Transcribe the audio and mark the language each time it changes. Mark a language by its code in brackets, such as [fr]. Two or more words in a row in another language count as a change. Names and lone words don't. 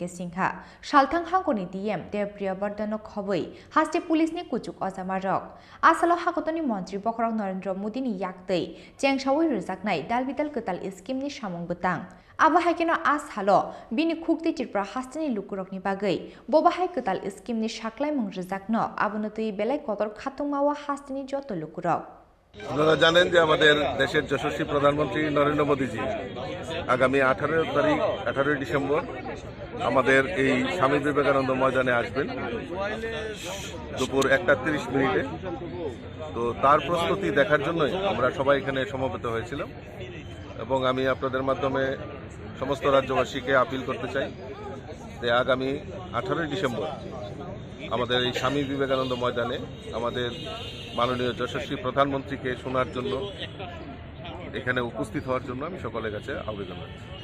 [trp] Singha Shalthang Hangoni DM Depriya Bardano Khoboi Hasti Police ni Kuchuk Ozamarok Asalo Hakotoni Montri Bokrok Narendra Modi ni Yaktei Chengshawi Rijaknai Dalbidal Ketal Scheme ni Samong Betang Abahakino As Halo Bini Khukti Tripura Hastini Lukurok ni Bagai Bobahai Ketal Scheme ni Shaklai Mong Rijakno Abunotui Belai Kotor Khatungmawa Hastini Joto Lukurok [bn] আপনারা জানেন যে আমাদের দেশের যশস্বী প্রধানমন্ত্রী নরেন্দ্র মোদীজি আগামী 18 ডিসেম্বর আমাদের এই স্বামী বিবেকানন্দ ময়দানে আসবেন দুপুর 1:30 তো তার প্রস্তুতি দেখার জন্যই আমরা সবাই এখানে সমবেত হয়েছিলাম এবং আমি আপনাদের মাধ্যমে সমস্ত রাজ্যবাসীকে আপিল করতে চাই যে আগামী 18 ডিসেম্বর আমাদের এই স্বামী বিবেকানন্দ ময়দানে আমাদের মাননীয় যশস্বী প্রধানমন্ত্রীকে শোনার জন্য এখানে উপস্থিত হওয়ার জন্য আমি সকলের কাছে আবেদন করছি